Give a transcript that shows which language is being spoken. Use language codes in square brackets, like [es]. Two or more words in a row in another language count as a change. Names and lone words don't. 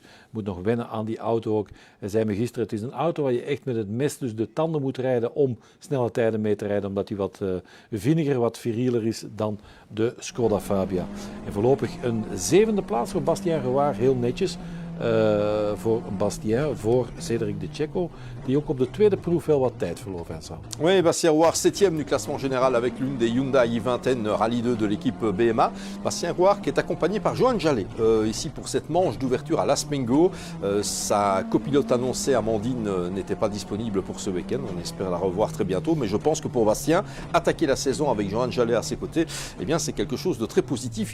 [nl] Moet nog wennen aan die auto ook. Hij zei me gisteren, het is een auto waar je echt met het mes dus de tanden moet rijden om snelle tijden mee te rijden, omdat hij wat vinniger, wat virieler is dan de Skoda Fabia. En voorlopig een 7e plaats voor Bastien Rouard, heel netjes. voor Bastien, voor Cédric de Checo, die ook op de tweede proef wel wat tijd verloor, Vincent. [fr] Oui, Bastien Rouard, 7e du classement général avec l'une des Hyundai i20N Rallye 2 de l'équipe BMA. Bastien Rouard qui est accompagné par Johan Jallet, ici pour cette manche d'ouverture à l'Aspingo. Sa copilote annoncée, Amandine, n'était pas disponible pour ce week-end. On espère la revoir très bientôt, mais je pense que pour Bastien, attaquer la saison avec Johan Jallet à ses côtés, eh bien, c'est quelque chose de très positif.